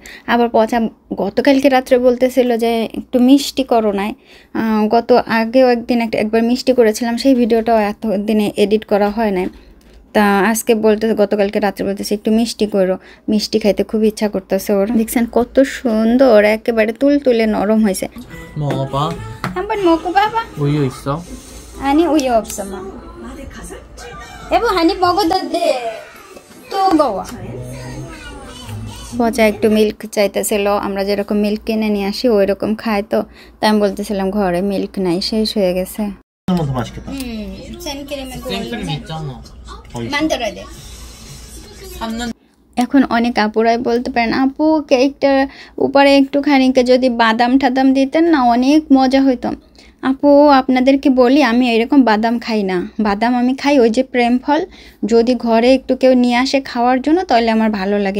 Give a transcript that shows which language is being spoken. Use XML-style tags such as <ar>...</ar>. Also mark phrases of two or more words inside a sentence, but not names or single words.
<bn>আবার পচা গতকালকে রাত্রে বলতেছিল যে একটু মিষ্টি করো নাই। আগেও একবার মিষ্টি করেছিলাম, সেই ভিডিওটাও এতদিনে এডিট করা হয় নাই। তা আজকে গতকালকে রাত্রে বলতেছে একটু মিষ্টি করো, মিষ্টি খাইতে খুব ইচ্ছা করতেছে ওর। দেখছেন কত সুন্দর, একেবারে তুলতুলে নরম হয়েছে।</bn> <ko>한번 먹어봐봐. 우유 있어? 아니 우유 없어 마. 여보 한입 먹어도 돼. 뜨거워.</ko> <bn>পচা একটু মিল্ক চাইতেছিল, আমরা যেরকম মিল্ক কিনে নিয়ে আসি ওই রকম খাই, তো তাই আমি বলতেছিলাম ঘরে মিল্ক নাই, শেষ হয়ে গেছে।</bn> <ko>한번 더 맛있겠다. 생크림에 생크림 있잖아. 만들어야 돼.</ko> <bn>এখন অনেক আপুরাই বলতে পারেন আপু কেকটার উপরে একটুখানি যদি বাদাম টাদাম দিতেন না অনেক মজা হইতো। আপু আপনাদেরকে বলি আমি এরকম বাদাম খাই না। বাদাম আমি খাই ওই যে প্রেম ফল, যদি ঘরে একটু কেউ নিয়ে আসে খাওয়ার জন্য তাহলে আমার ভালো লাগে।</bn>